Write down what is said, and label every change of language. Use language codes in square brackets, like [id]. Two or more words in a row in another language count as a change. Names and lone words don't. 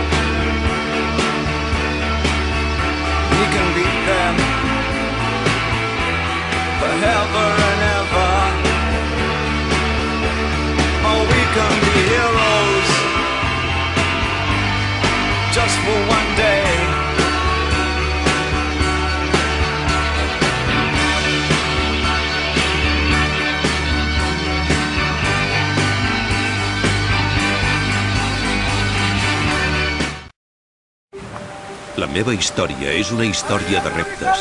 [en] We can beat them forever and ever. Oh, we can be heroes just for one day. [ca] La meva història és una història de reptes.